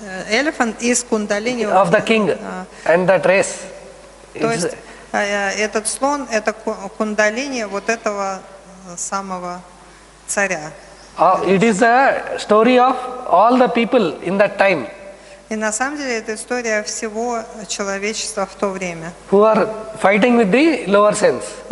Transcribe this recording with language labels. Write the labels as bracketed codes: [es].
[en] Elephant is кундалини. of the king, and that race. [ru] То [en] It's- [ru] есть этот слон это кундалини вот этого самого царя. [en] It is a story of all the people in that time [ru] И на самом деле это история всего человечества в то время, [en] who are fighting with the lower sense.